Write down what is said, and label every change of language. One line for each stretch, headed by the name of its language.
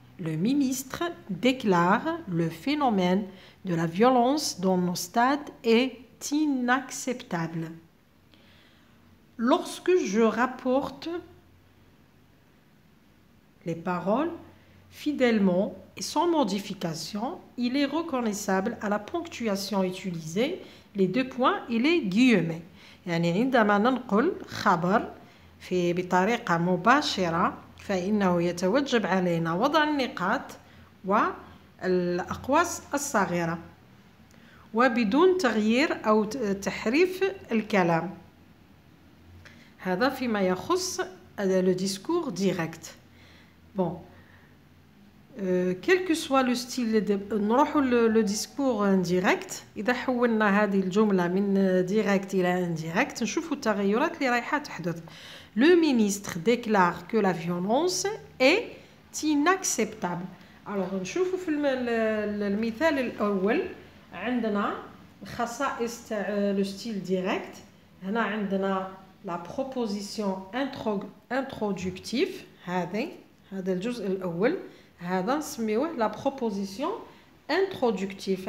French: Le ministre déclare le phénomène de la violence dans nos stades est inacceptable. Lorsque je rapporte les paroles fidèlement et sans modification, il est reconnaissable à la ponctuation utilisée, les deux points et les guillemets.
Arabic: يعني عندما ننقل خبر بطريقة مباشرة فإنه يتوجب علينا وضع النقاط والأقواس الصغيرة وبدون تغيير أو تحريف الكلام. هذا فيما يخص le discours direct.
French: Bon. Quel que soit le style
Arabic: نروحوا
French: le discours indirect.
Arabic: إذا حولنا هذه الجملة من direct إلى indirect نشوفوا التغيرات اللي رايحة تحدث.
French: Le ministre déclare que la violence est inacceptable.
Arabic: Alors نشوفوا في المثال الأول عندنا خصائص تاع le style direct. هنا عندنا la proposition introductive هذا الجزء الأول. هذا نسميوه
French: لا بروبوزيسيون انترودكتيف.